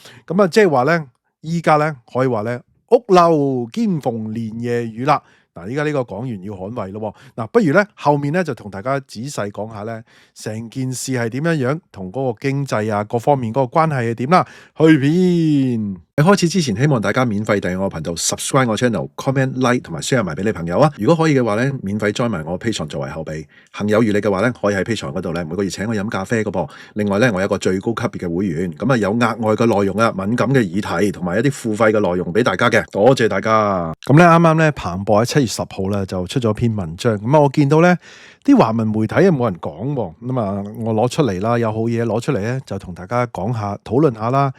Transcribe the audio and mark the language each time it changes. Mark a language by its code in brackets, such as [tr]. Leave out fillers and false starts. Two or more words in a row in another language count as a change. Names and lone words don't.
[yue] 咁啊，即係話咧，依家咧可以話咧，屋漏兼逢連夜雨啦。嗱，依家呢個港元要捍衛咯。嗱，不如咧後面咧就同大家仔細講下咧，成件事係點樣樣，同嗰個經濟啊各方面嗰個關係係點啦。去片喺開始之前，希望大家免費訂閱我頻道 ，subscribe 我 channel， [en] comment like [yue] 同埋 share 埋俾你朋友啊。如果可以嘅話咧，免費 join 埋我 Patreon 作為後備。行有餘力嘅話咧，可以喺 Patreon 嗰度咧每個月請我飲咖啡嘅噃。另外咧，我有一個最高級別嘅會員，咁啊有額外嘅內容啊，敏感嘅議題同埋一啲付費嘅內容俾大家嘅。多謝大家。咁咧啱啱咧彭博喺7月10號咧就出咗篇文章，咁啊我見到咧啲華文媒體又冇人講喎，咁啊我攞出嚟啦，有好嘢攞出嚟咧就同大家講下討論下啦。